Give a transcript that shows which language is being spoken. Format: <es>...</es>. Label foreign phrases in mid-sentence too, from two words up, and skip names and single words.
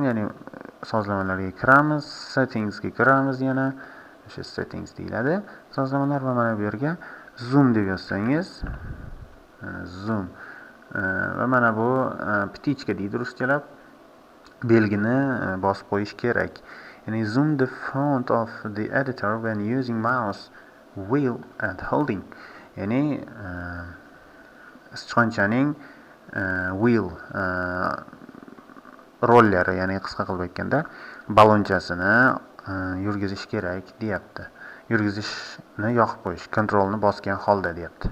<uz>Ya'ni sozlamalarga kiramiz, settingsga kiramiz, yana o'sha settings deyiladi. Sozlamalar va mana bu yerga zoom deb yozsangiz, zoom va mana bu ptichka deydi ruschalab, belgini bosib qo'yish kerak.</uz> <en>Ya'ni zoom the font of the editor when using mouse wheel and holding.</en> <uz>Ya'ni sichqonchaning wheel rolleri, ya'ni qisqa qilib aytganda balonchasini yurgizish kerak deyapti. Yurgizishni yoqib qo'yish, kontrolni bosgan holda deyapti.</uz>